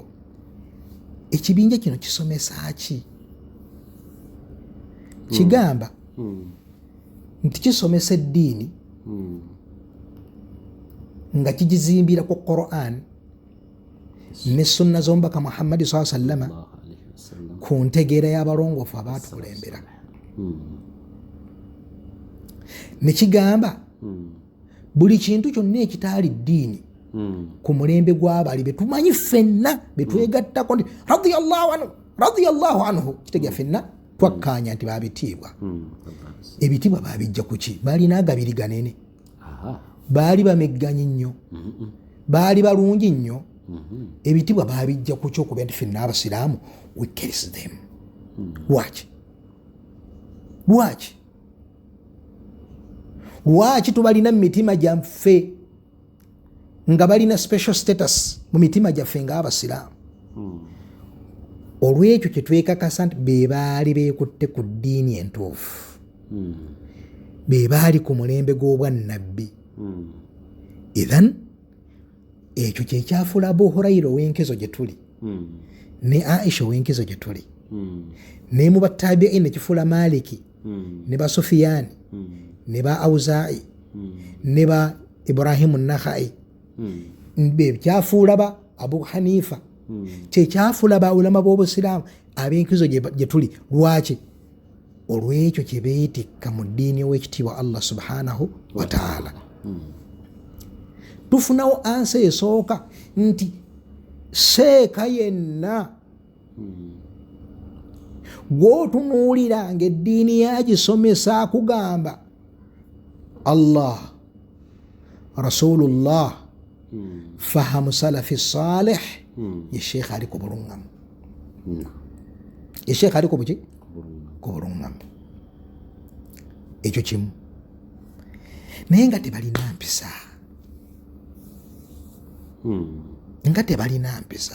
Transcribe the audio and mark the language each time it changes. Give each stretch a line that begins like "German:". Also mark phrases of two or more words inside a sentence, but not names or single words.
Ganda: Ekibinja kino kisomesa ki? Kigamba nti kisomesa eddiini nga kigizimbira ku Qur'an ne sunna z'omubaka Muhammad
Arabic: صلى الله عليه وسلم
Ganda: ku ntegeera y'abalongoofu abaatukulembera. Ne kigamba buli kintu kyonna ekitaali ddiini ku mulembe gw'abali be tumanyi ffenna be twegattako nti
Arabic: رضي الله عنه
Ganda: kitegeera ffenna twakkaanya nti baabitiibwa. Ebitiibwa baabijja ku ki? Baalina agabiri ganene, baali bamegganyi nnyo, baali balungi nnyo. Ebitiibwa baabijja ku ki? Okuba nti ffenna abasiraamu
English: we curse them.
Ganda: Lwaki tubalina mu mitima gyaffe nga balina
English: special status
Ganda: mu mitima gyaffe ng'abasiraamu? Olw'ekyo kye twekakasa nti be baali beekutte ku ddiini entuufu, be baali ku mulembe gw'obwannabbi. Ithan ekyo kye kyafuula Abu Hurayra ow'enkezo gye tuli ne Aisha ow'enkezo gye tuli ne mu battabi'in ne kifuula Maliki ne ba Sufyaani ne ba Awzaa'i ne ba Ibrahimu Nakhai be kyafuula ba Abu Hanifa kyekyafuula ba ulama b'obusiraamu ab'enkizo gye tuli. Lwaki? Olw'ekyo kye beetikka mu ddiini ow'ekitiibwa
Arabic: الله سبحانه وتعالى.
Ganda: Tufunawo ansa esooka nti seeka yenna gw'otunuulira ng'eddiini yagisomesa akugamba Allah, Rasulullah,
Arabic: فهم سلف صالح,
Ganda: ye sheekh ali ku buluŋŋamu. Ye sheekh ali ku buki? Ku buluŋŋamu. Ekyo kimu. Naye nga tebalina mpisa. Nga tebalina mpisa.